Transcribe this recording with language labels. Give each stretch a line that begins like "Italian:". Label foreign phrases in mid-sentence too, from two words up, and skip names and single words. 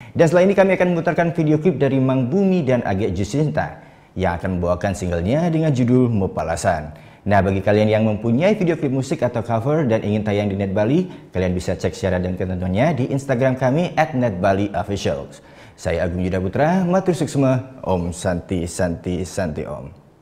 Indonesian: Dan setelah ini kami akan memutarkan video klip dari Mang Bumi dan Age Jusinta yang akan membawakan singlenya dengan judul Mopalasan. Nah, bagi kalian yang mempunyai video klip musik atau cover dan ingin tayang di Net Bali, kalian bisa cek syarat dan ketentuannya di Instagram kami @netbaliofficials. Saya Agung Yuda Putra,
Balinese: matur suksma,
Indonesian: Om Santi Santi Santi Om.